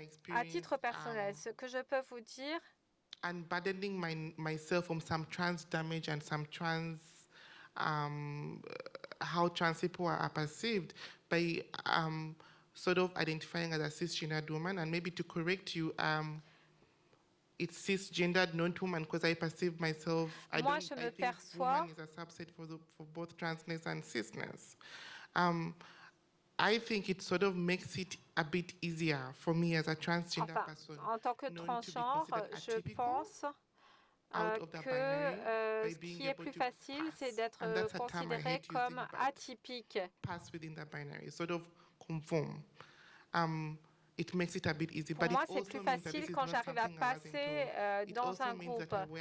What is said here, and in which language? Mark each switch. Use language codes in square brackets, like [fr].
[fr] À titre personnel, ce que je peux vous dire, [en] unburdening myself from some trans damage and some trans, how trans people are perceived by sort of identifying as a cisgendered woman. And maybe to correct you, it's cisgendered non-woman because I perceive myself, I think woman is a subset for both transness and cisness. I think it sort of makes it a bit easier for me as a transgender person. [fr] En tant que transgenre, je pense que ce qui est plus facile, c'est d'être considéré comme atypique. [en] Pass within the binary, sort of conform. It makes it a bit easy, [fr] Pour moi, c'est plus facile quand j'arrive à passer dans un groupe.